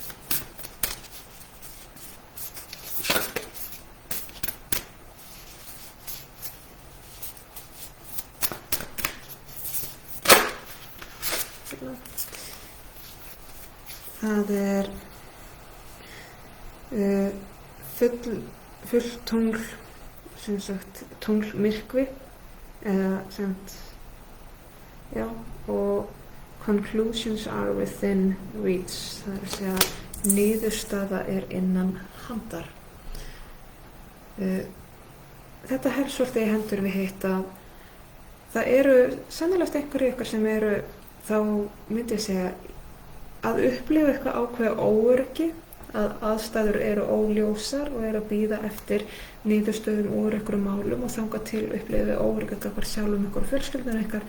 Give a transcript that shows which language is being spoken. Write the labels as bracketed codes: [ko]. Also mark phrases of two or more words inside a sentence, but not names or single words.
[is] Það er fullt tungl, sem sagt tunglmyrkvi, [en] og conclusions are within reach, [is] það er að segja niðurstaða er innan handar. Þetta helst svolítið í hendur við hitt að það eru sannarlega einhverju ykkur sem eru, þá myndi ég segja, að upplifa eitthvað ákveða óöryggi, að aðstæður eru óljósar og eru að bíða eftir niðurstöðum úr einhverjum málum og þangað til upplifa óöryggi gagnvart sjálfum ykkur og fjölskyldunum ykkar.